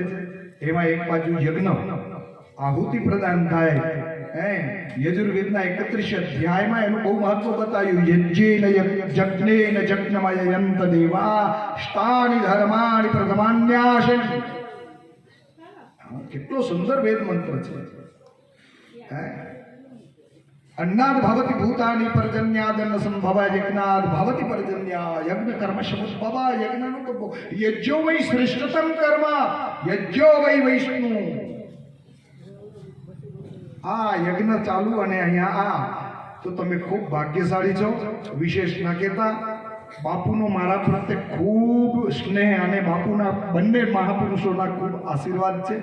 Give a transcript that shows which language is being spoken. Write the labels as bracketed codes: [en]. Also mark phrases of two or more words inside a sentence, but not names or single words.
[gu] એમાં એક બાજુ યજ્ઞ આહુતિ પ્રદાન થાય. યજુર્વેદના 31 અધ્યાયમાં એનું બહુ મહત્વ બતાવ્યું. [sa] યજ્ઞેન યજ્ઞેન જગ્નમયયંત દેવા સ્થાનિ ધર્માણિ પ્રથમાન્યાસન. [gu] કેટલો સુંદર વેદ મંત્ર છે. [sa] अन्नाद भवति भूतानि पर्जन्यादन्न संभव यज्ञाद भवति पर्जन्या यज्ञ कर्म समुद्भव. [gu] यज्ञનું તો [sa] યજ્ઞો વૈ શ્રેષ્ઠતમ કર્મ, યજ્ઞો વૈ વૈષ્ણુ. [gu] આ યજ્ઞ ચાલુ અને અહીંયા આ તો તમે ખૂબ ભાગ્યશાળી છો. વિશેષ ના કહેતા બાપુનો મારા પ્રત્યે ખૂબ સ્નેહ અને બાપુના બંને મહાપુરુષોના ખૂબ આશીર્વાદ છે.